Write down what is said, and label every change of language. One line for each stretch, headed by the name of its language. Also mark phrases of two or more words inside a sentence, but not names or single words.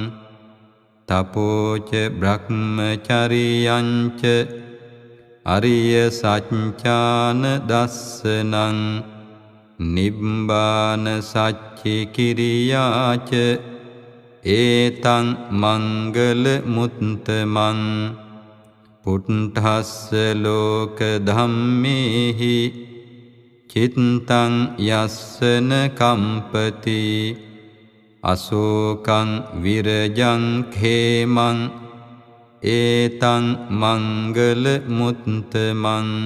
Pali: තපෝච බ්‍රහ්මචරියංච අරිය සච්ඡාන දස්සනං නිබ්බාන සච්චි කිරියාච ඒතං මංගල මුත්තමං පුට්ඨස්ස ලෝක ධම්මේහි චිත්තං යස්සන කම්පති අශෝකං විරජං khේමං ඒතං මංගල මුත්තමං